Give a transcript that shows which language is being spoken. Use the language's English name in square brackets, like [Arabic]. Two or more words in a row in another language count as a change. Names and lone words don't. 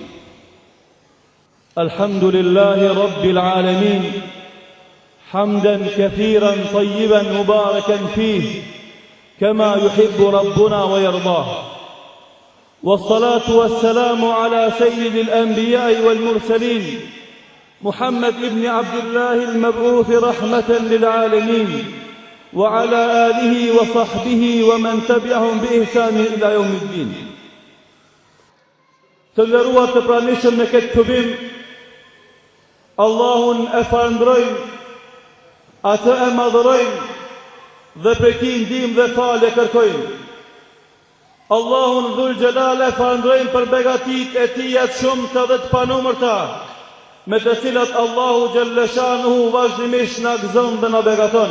[Arabic] الحمد لله رب العالمين حمدا كثيرا طيبا مباركا فيه كما يحب ربنا ويرضاه والصلاة والسلام على سيد الأنبياء والمرسلين محمد بن عبد الله المبعوث رحمة للعالمين وعلى آله وصحبه ومن تبعهم بإحسان إلى يوم الدين. [Albanian] Të nderuar të pranishëm në këtë këbim, Allahun e falënderojmë, atë e madhërojmë dhe prej tij ndihmë dhe falje kërkojmë. Allahun [Arabic] ذو الجلال [Albanian] e falënderojmë për begatitë e tij të shumta dhe të panumërta, me të cilat Allahu Xhalleshanuhu vazhdimisht na gëzon dhe na begaton.